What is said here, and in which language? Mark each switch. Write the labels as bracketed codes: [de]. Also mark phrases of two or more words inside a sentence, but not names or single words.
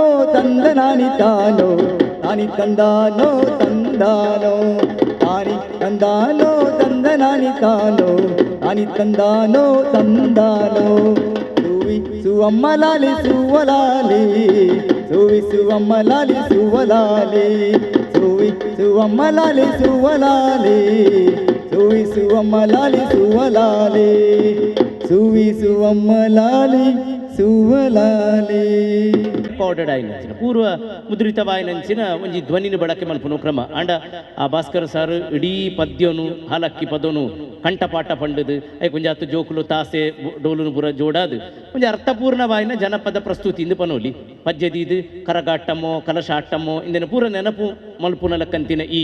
[kn] ತಂದನಾನಿ ತಾನೋ ತಾನಿ ತಂದಾನೋ ತಂದಾನೋ ತಾನಿ ತಂದಾನೋ ತಂದನಾನಿ ತಾನೋ ತಾನಿ ತಂದಾನೋ ತಂದಾನೋ ಸುವಿಸುವಮ್ಮ ಲಾಲಿ ಸುವಲಾಲಿ ಸುವಿಸುವಮ್ಮ ಲಾಲಿ ಸುವಲಾಲಿ ಸುವಿಸುವಮ್ಮ ಲಾಲಿ ಸುವಲಾಲಿ ಸುವಿಸುವಮ್ಮ ಲಾಲಿ ಸುವಲಾಲಿ ಸುವಿಸುವಮ್ಮ ಲಾಲಿ ಸುವಲಾಲಿ [tcy] ರೆಕಾರ್ಡೆಡ್ ಆಯ್ನಂಚಿನ ಪೂರ್ವ ಮುದ್ರಿತವಾಯ್ನಂಚಿನ ಒಂಜಿ ಧ್ವನಿನ ಬಳಕೆ ಮಲ್ಪುನ ಕ್ರಮ ಆಂಡ ಆ ಭಾಸ್ಕರ ಸಾರು ಇಡೀ ಪದ್ಯನು ಹಾಲಕ್ಕಿ ಪದನು ಕಂಠಪಾಠ ಪಂಡದು ಐ ಕೊಂಚ ಹತ್ತು ಜೋಕುಲು ತಾಸೆ ಡೋಲುನು ಪೂರ ಜೋಡಾದು ಕೊಂಚ ಅರ್ಥಪೂರ್ಣವಾಯಿನ ಜನಪದ ಪ್ರಸ್ತುತಿ ಇಂದು ಪನೋಲಿ ಪದ್ಯದೀದು ಕರಗಾಟಮೋ ಕಲಶಾಟಮೋ ಇಂದಿನ ಪೂರ ನೆನಪು ಮಲ್ಪುನ ಲಕ್ಕಂತಿನ ಈ